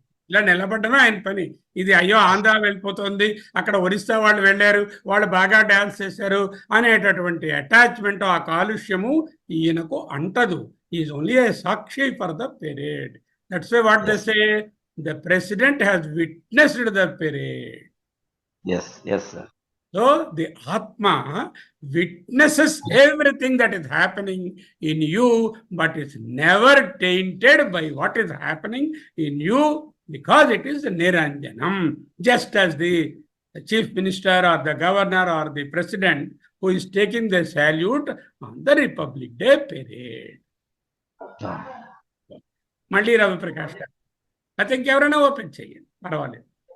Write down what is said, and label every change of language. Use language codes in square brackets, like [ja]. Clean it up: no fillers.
[te] ఇలా నిలబడమే ఆయన పని. ఇది అయ్యో ఆంధ్ర వెళ్ళిపోతుంది, అక్కడ ఒరిస్సా వాళ్ళు వెళ్ళారు, వాళ్ళు బాగా డాన్స్ చేశారు అనేటటువంటి అటాచ్మెంట్, ఆ కాలుష్యము ఈయనకు అంటదు. [en] Is only a sakshi for the parade. That's why what they say, the president has witnessed the parade. yes sir. So the Atma witnesses everything that is happening in you, but it's never tainted by what is happening in you, because it is Niranjanam. Just as the chief minister or the governor or the president who is taking the salute on the Republic Day parade. [te] మళ్ళీ రవి ప్రకాష్ గారు, అయితే ఇంకెవరైనా open చేయండి, పర్వాలేదు.